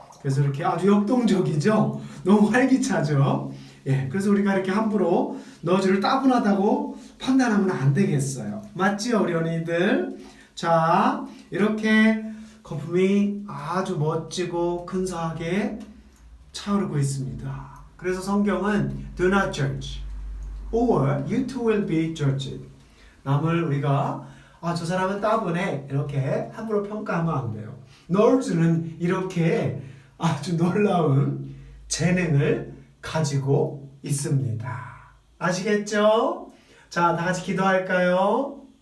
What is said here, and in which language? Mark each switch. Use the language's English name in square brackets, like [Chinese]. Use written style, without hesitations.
[Korean] 그래서 이렇게 아주 역동적이죠. 너무 활기차죠. 그래서 우리가 이렇게 함부로 nerds를 따분하다고 판단하면 안 되겠어요. 맞지요, 우리 어린이들? 자, 이렇게 거품이 아주 멋지고 근사하게 차오르고 있습니다. 그래서 성경은 [English] do not judge or you too will be judged. [Korean] 남을 우리가 저 사람은 따분해 이렇게 함부로 평가하면 안 돼요. nerds는 이렇게 아주 놀라운 재능을 가지고 있습니다. 아시겠죠? 자, 다 같이 기도할까요?